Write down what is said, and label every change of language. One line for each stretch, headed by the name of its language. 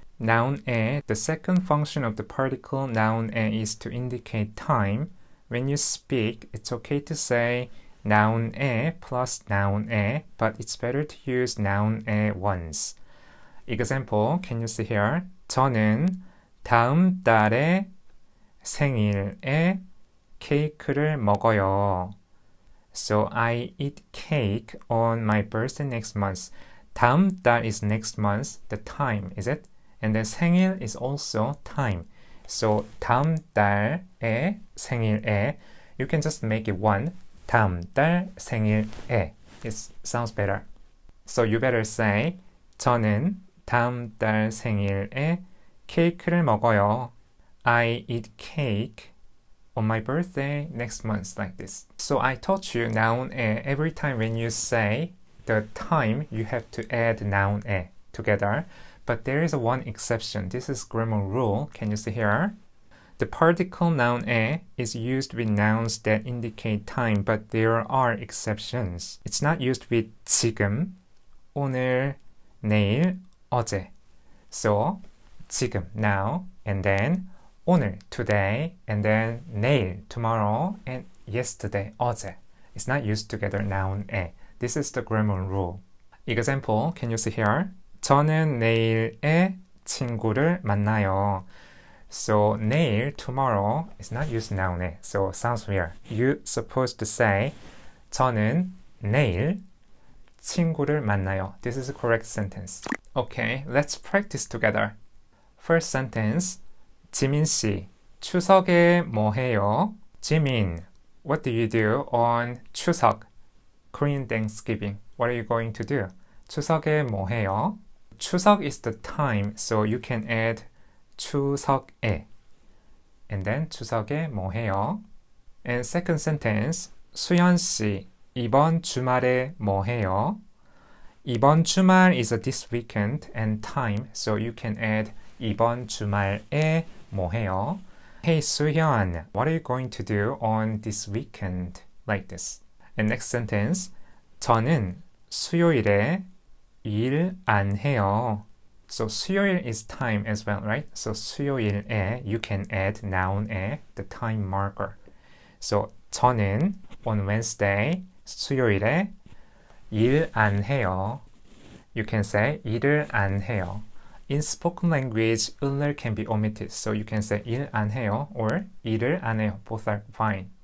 English: noun-에, the second function of the particle noun-에 is to indicate time. When you speak, it's okay to say noun-에 plus noun-에, but it's better to use noun-에 once. Example, can you see here?
Korean: 저는 다음 달에 생일에 케이크를 먹어요.
English: So I eat cake on my birthday next month. 다음 달 is next month, the time, is it? And then 생일 is also time. So
Korean: 다음 달에 생일에,
English: you can just make it one.
Korean: 다음 달 생일에.
English: It sounds better. So you better say
Korean: 저는 다음 달 생일에 케이크를 먹어요.
English: I eat cake on my birthday next month, like this. So I taught you noun-에. Every time when you say the time, you have to add noun-에 together. But there is one exception. This is grammar rule. Can you see here? The particle noun-에 is used with nouns that indicate time, but there are exceptions. It's not used with 지금, 오늘, 내일, 어제. So 지금, now, and then 오늘, today, and then 내일, tomorrow, and yesterday, 어제. It's not used together noun-에. This is the grammar rule. Example, can you see here?
Korean: 저는 내일에 친구를 만나요.
English: So 내일, tomorrow, is not used noun-에. So sounds weird. You're supposed to say
Korean: 저는 내일 친구를 만나요.
English: This is a correct sentence. Okay, let's practice together. First sentence.
Korean: 지민 씨, 추석에 뭐 해요?
English: 지민, what do you do on 추석? Korean Thanksgiving. What are you going to do?
Korean: 추석에 뭐 해요?
English: 추석 is the time, so you can add 추석에. And then
Korean: 추석에 뭐 해요?
English: And second sentence.
Korean: 수연 씨, 이번 주말에 뭐 해요?
English: 이번 주말 is a this weekend and time, so you can add
Korean: 이번 주말에 뭐 해요?
English: Hey 수현, what are you going to do on this weekend? Like this. And next sentence.
Korean: 저는 수요일에 일 안 해요.
English: So 수요일 is time as well, right? So 수요일에 you can add noun-에, the time marker. So 저는 on Wednesday, 수요일에
Korean: 일 안 해요.
English: You can say
Korean: 일을 안 해요.
English: In spoken language, 을을 can be omitted, so you can say
Korean: 일 안 해요
English: or 일을 안 해요. Both are fine.